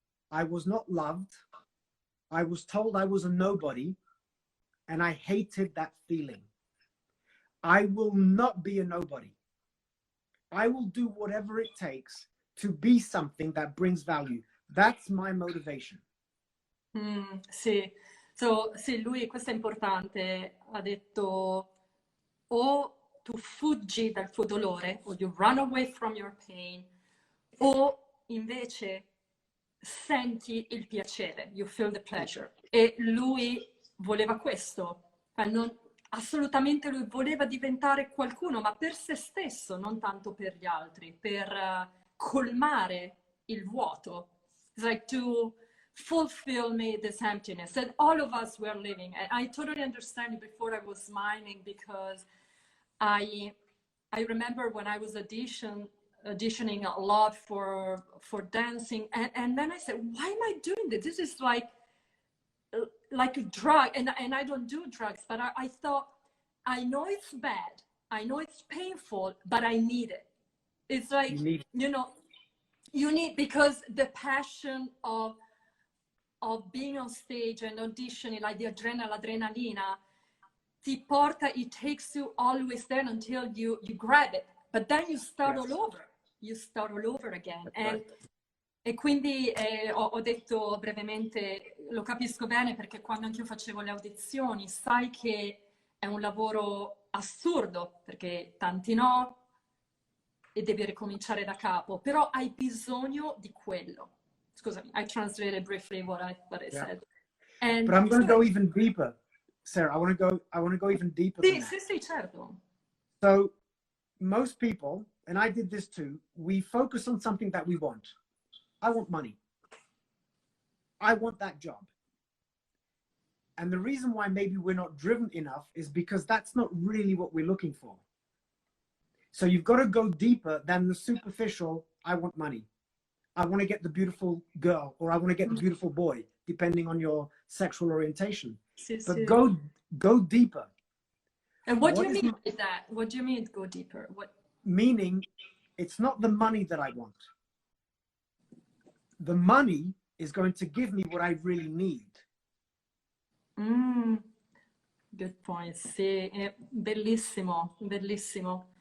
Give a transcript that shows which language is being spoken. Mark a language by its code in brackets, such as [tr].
[en] I was not loved. I was told I was a nobody, and I hated that feeling. I will not be a nobody. I will do whatever it takes to be something that brings value. That's my motivation. [it] Sì. So, sì, lui, questo è importante, ha detto o tu fuggi dal tuo dolore, o [en] you run away from your pain, [it] o invece senti il piacere, [en] you feel the pleasure. [it] E lui voleva questo, assolutamente lui voleva diventare qualcuno, ma per se stesso, non tanto per gli altri, per colmare il vuoto. [en] It's like to fulfill me this emptiness that all of us were living. And I totally understand it. Before I was smiling because I remember when I was auditioning a lot for dancing, and then I said, why am I doing this? This is like a drug, and I don't do drugs, but I thought, I know it's bad, I know it's painful, but I need it. It's like, you need, because the passion of being on stage and auditioning, like the [it] l'adrenalina, ti porta, [en] it takes you always there until you grab it, but then you start all over. You start all over again. [it] E quindi ho detto brevemente, lo capisco bene perché quando anch'io facevo le audizioni, sai che è un lavoro assurdo, perché tanti no, e devi ricominciare da capo, però hai bisogno di quello. Scusami, [en] I translated briefly what I said. But I'm going to go even deeper, Sarah. I want to go even deeper. [it] Sì, certo. [en] So most people, and I did this too, we focus on something that we want. I want money. I want that job. And the reason why maybe we're not driven enough is because that's not really what we're looking for. So you've got to go deeper than the superficial, I want money. I want to get the beautiful girl, or I want to get the beautiful boy, depending on your sexual orientation. But go deeper. And what do you mean by that? What do you mean go deeper? Meaning, it's not the money that I want. The money is going to give me what I really need. Good point. [it] Sì, è bellissimo, bellissimo.